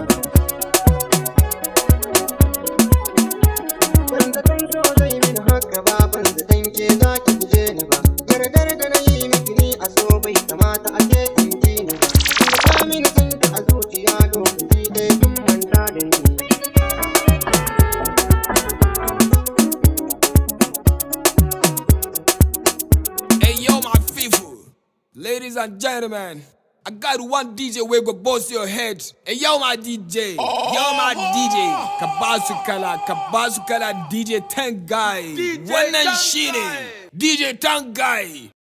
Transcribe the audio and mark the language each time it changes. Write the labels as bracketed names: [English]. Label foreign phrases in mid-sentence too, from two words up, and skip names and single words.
[Hausa] Zaton so zai min haka ba ban zaton ke za ki guje ni ba. Yardar da na yi miki ni a so bai kamata a ke kinki ni ba. Kin sa mini sanki a zuciya lokaci ɗaya kin manta da ni. [Nigerian Pidgin] Hey yo my people, ladies and gentlemen, I got one DJ wey go bust your head. Hey yo my DJ, Kabasu Kala DJ Tan Gaye. [Hausa] Wannan shine DJ Tan Gaye.